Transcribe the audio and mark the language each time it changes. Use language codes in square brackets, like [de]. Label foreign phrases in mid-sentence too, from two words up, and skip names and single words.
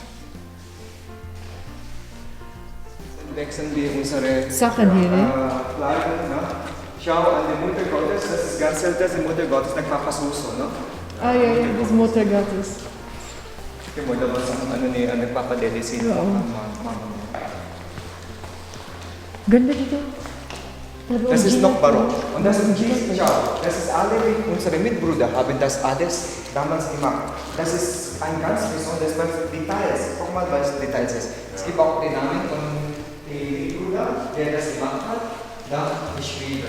[de] Dann wechseln wir unsere Sachen hier, ne? Kleider, ne? Schau an die Mutter Gottes, das ist ganz älter, die Mutter Gottes, der Papa Suso, ne? Ah ja, das Mutter Gottes. Die Mutter Gottes, eine Papa der sini. [tl] Ganda dito. [de] Das ist noch barock. Und das ist schau, das ist alle, wie unsere Mitbrüder haben das alles damals gemacht. Das ist ein ganz besonderes Details. Guck mal, was Details ist. Es gibt auch den Namen von dem Mitbrüder, der das gemacht hat, da geschrieben.